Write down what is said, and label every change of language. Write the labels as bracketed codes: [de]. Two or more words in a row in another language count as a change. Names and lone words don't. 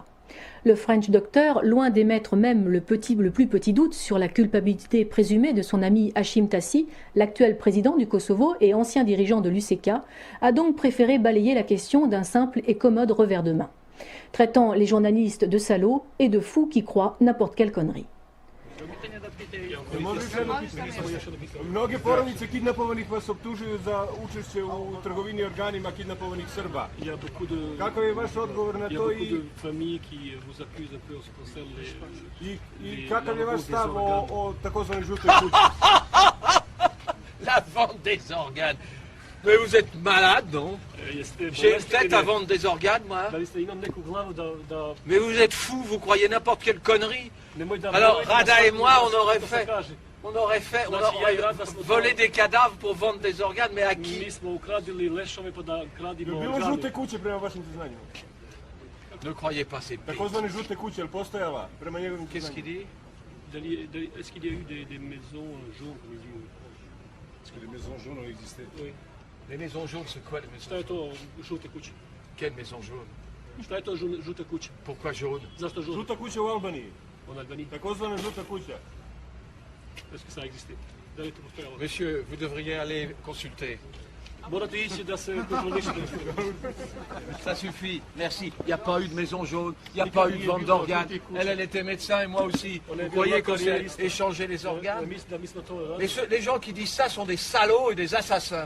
[fr] Le French Doctor, loin d'émettre même le plus petit doute sur la culpabilité présumée de son ami Hashim Thaçi, l'actuel président du Kosovo et ancien dirigeant de l'UÇK, a donc préféré balayer la question d'un simple et commode revers de main, traitant les journalistes de salauds et de fous qui croient n'importe quelle connerie. [sr] Mnoge porodice kidnapovanih vas optužuju za učešće u trgovini organima kidnapovanih Srba. Kakav je vaš odgovor na to i kakav je vaš stav o takozvanoj žutoj kući? [fr] La vente des organes. Mais vous êtes malade, non? J'ai une tête à vendre des organes, moi. Mais vous êtes fou, vous croyez n'importe quelle connerie. Alors Rada et moi, on aurait volé des cadavres pour vendre des organes, mais à qui? [sr] Bilo žute kuće prema vašim saznanjima? [fr] Ne croyez pas ces pics. [sr] Takozvane žute kuće, ali postojala prema njegovim saznanjima? [fr] Qu'est-ce qu'il dit? Est-ce qu'il y a eu des maisons jaunes, comme il dit? Est-ce que les maisons jaunes ont existé? Oui. Les maisons jaunes, c'est quoi les maisons jaunes? Quelle maison jaune? Pourquoi jaune? [sr] Žuta kuća u Albaniji. [fr] En Albanie. [sr] Takozvana žuta kuća. [fr] Est-ce que ça a existé? Monsieur, vous devriez aller consulter. Ça suffit, merci. Il n'y a pas eu de maison jaune, il n'y a pas eu de vente d'organes. Elle était médecin et moi aussi. Vous croyez qu'on s'est échangé les organes? Les gens qui disent ça sont des salauds et des assassins.